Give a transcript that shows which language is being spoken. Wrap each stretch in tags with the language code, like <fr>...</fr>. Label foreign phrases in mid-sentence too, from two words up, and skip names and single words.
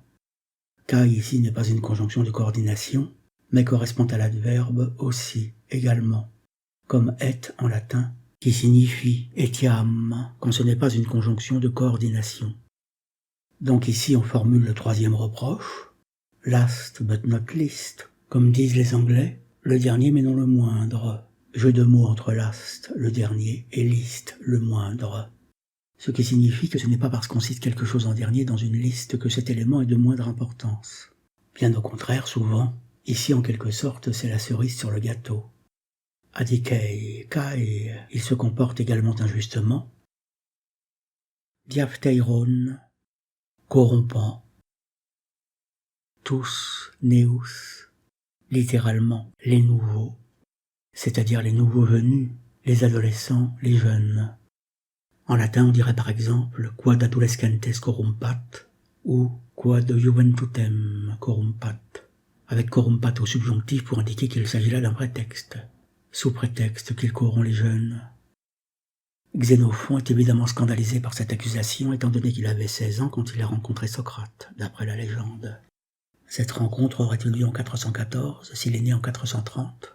<fr>Kai ici n'est pas une conjonction de coordination, mais correspond à l'adverbe aussi, également, comme et en latin, qui signifie etiam, quand ce n'est pas une conjonction de coordination. Donc ici on formule le troisième reproche,</fr> <en>last but not least,</en> <fr>comme disent les Anglais, le dernier mais non le moindre, jeu de mots entre last, le dernier, et least, le moindre. Ce qui signifie que ce n'est pas parce qu'on cite quelque chose en dernier dans une liste que cet élément est de moindre importance. Bien au contraire, souvent, ici en quelque sorte c'est la cerise sur le gâteau.</fr> <el>ἀδικεῖ καί,</el> <fr>il se comporte également injustement. Diaphteiron, corrompant.</fr> <el>τοὺς νέους,</el> <fr>littéralement les nouveaux, c'est-à-dire les nouveaux venus, les adolescents, les jeunes. En latin, on dirait par exemple</fr> <la>quod adolescentes corrumpat</la> <fr>ou</fr> <la>quod juventutem corrumpat,</la> <fr>avec corrumpat au subjonctif pour indiquer qu'il s'agit là d'un prétexte, sous prétexte qu'il corrompt les jeunes. Xénophon est évidemment scandalisé par cette accusation étant donné qu'il avait 16 ans quand il a rencontré Socrate, d'après la légende. Cette rencontre aurait eu lieu en 414, s'il est né en 430.</fr>